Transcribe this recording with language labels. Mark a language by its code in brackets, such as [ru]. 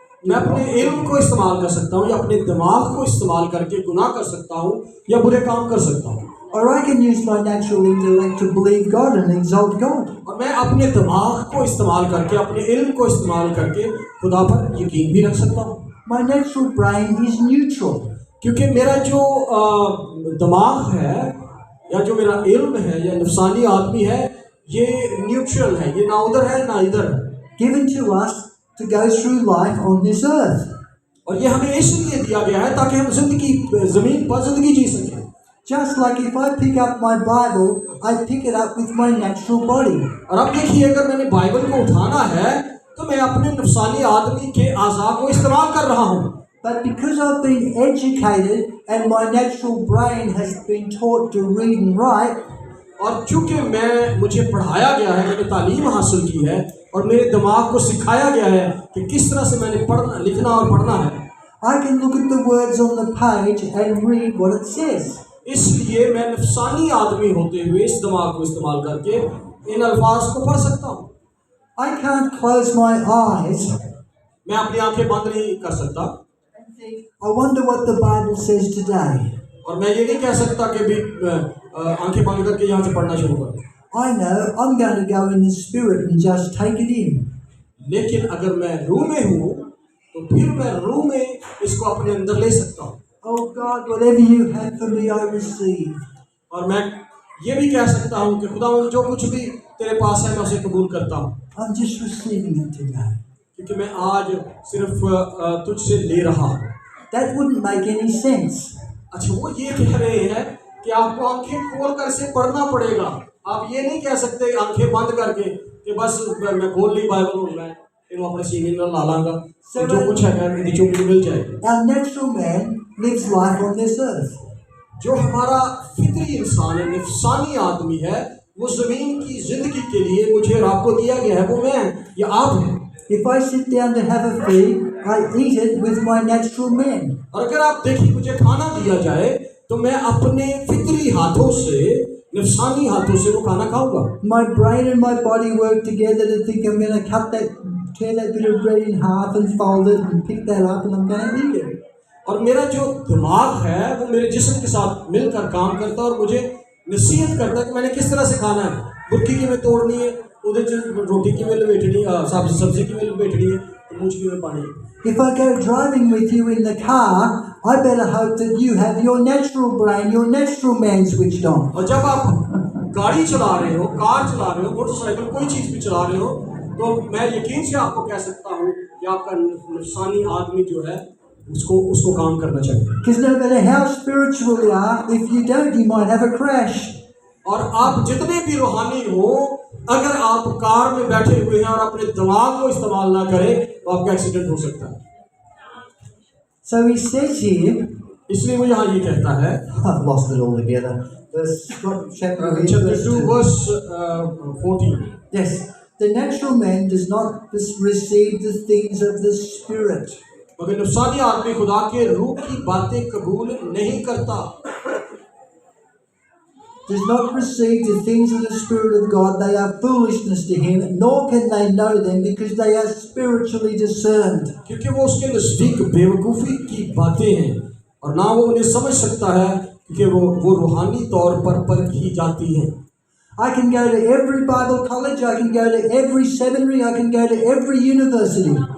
[hi] मैं अपने इल्म को इस्तेमाल कर सकता हूँ या अपने दिमाग को इस्तेमाल करके गुनाह कर सकता हूँ या बुरे काम कर सकता हूँ. [en] Or I can use my natural intellect to believe God and exalt God. [hi] और मैं अपने दिमाग को इस्तेमाल करके अपने इल्म को इस्तेमाल करके खुदा पर यकीन भी रख सकता हूँ. [en] My natural brain is neutral. [hi] क्योंकि मेरा जो दिमाग है या जो मेरा इल्म है या नफसानी आदमी है ये न्यूट्रल है, ये ना उधर है ना इधर है. [en] Given to us to go through life on this earth. [hi] और ये हमें इसलिए दिया गया है ताकि हम ज़मीन पर जिंदगी जी सकें. [en] Just like if I pick up my Bible, I pick it up with my natural body. [hi] और अब देखिए अगर मैंने बाइबल को उठाना है तो मैं अपने नफसानी आदमी के आज़ा को इस्तेमाल कर रहा हूँ. [en] But because I've been educated and my natural brain has been taught to read and write, [hi] और चूंकि मुझे पढ़ाया गया है, मैंने तालीम हासिल की है और मेरे दिमाग को सिखाया गया है कि किस तरह से मैंने पढ़ना, लिखना और पढ़ना है, [en] I can look at the words on the page and read what it says. [hi] इसलिए मैं नफसानी आदमी होते हुए इस दिमाग को इस्तेमाल करके इन अल्फाज को पढ़ सकता हूँ. [en] I can't close my eyes [hi] मैं अपनी आंखें बंद नहीं कर सकता [en] I wonder what the Bible says today. [hi] और मैं ये नहीं कह सकता कि भी आंखें बंद करके यहाँ से पढ़ना शुरू करूँ। [en] I know I'm going to go in the Spirit and just take it in. [hi] लेकिन अगर मैं रूह में हूँ तो फिर मैं रूह में इसको अपने अंदर ले सकता हूँ। [en] Oh God, whatever you have for me, I receive. [hi] और मैं ये भी कह सकता हूँ कि खुदावंद जो कुछ भी तेरे पास है मैं उसे कबूल करता हूँ। [en] I'm just receiving it today. [hi] क्योंकि मैं आज सिर्फ तुझसे ले रहा हूँ। [en] That wouldn't make any sense. [hi] अच्छा, वो ये कह रहे हैं कि आपको आंखें खोल कर इसे पढ़ना पड़ेगा। आप ये नहीं कह सकते आंखें बंद करके कि बस मैं खोल ली बाइबल और मैं इन्हों अपने सीने में ला लाऊंगा, जो कुछ है नीचों में मिल जाएगा। [en] Our natural man lives life on this earth. [hi] जो हमारा फितरी इंसान है, नफसानी आदमी है, वो जमीन की जिंदगी के लिए मुझे और आपको दिया गया है, वो मैं या आप हैं। [en] If I sit down to have a feed, I eat it with my natural man. [hi] और अगर आप देखिए मुझे खाना दिया जाए तो मैं अपने फितरी हाथों से, नफसानी हाथों से वो खाना खाऊंगा। [en] My brain and my body work together to think I'm going to tear that bit of bread in half and fold it and pick that up and I'm going to eat it. [hi] और मेरा जो दिमाग है वो मेरे जिस्म के साथ मिलकर काम करता है और मुझे नसीहत करता है कि मैंने किस तरह से खाना है। बुर्की की में तोड़नी है, उधर रोटी की में लपेटनी है, सब्जी की में लपेटनी है, तो मूंछ की में पानी है। [en] If I go driving with you in the car, I better hope that you have your natural brain, your natural man switched on. [hi] और जब आप गाड़ी चला रहे हो, कार चला रहे हो, मोटरसाइकिल कोई चीज़ भी चला रहे हो, तो मैं यकीन से आपको कह सकता हूँ कि आपका नफसानी आदमी जो है उसको काम करना चाहिए। [en] Because no matter how spiritual you are, if you don't, you might have a crash. [hi] और आप जितने भी रूहानी हो, अगर आप कार में बैठे हुए हैं और अपने दिमाग को इस्तेमाल ना करें तो आपका एक्सीडेंट हो सकता है। [en] So he says here, [hi] इसलिए वो यहाँ ये कहता है, [en] I've lost it all together. Chapter 2 verse 14. Yes, the natural man does not receive the things of the Spirit. [hi] मगर नफसानी आदमी खुदा के रूह की बातें कबूल नहीं करता। [en] Does not receive the things of the Spirit of God, they are foolishness to him, nor can they know them because they are spiritually discerned. [hi] क्योंकि वो उसके नजदीक बेवकूफ़ी की बातें हैं और ना वो उन्हें समझ सकता है क्योंकि वो रूहानी तौर पर परखी जाती हैं। [en] I can go to every Bible college, I can go to every seminary, I can go to every university.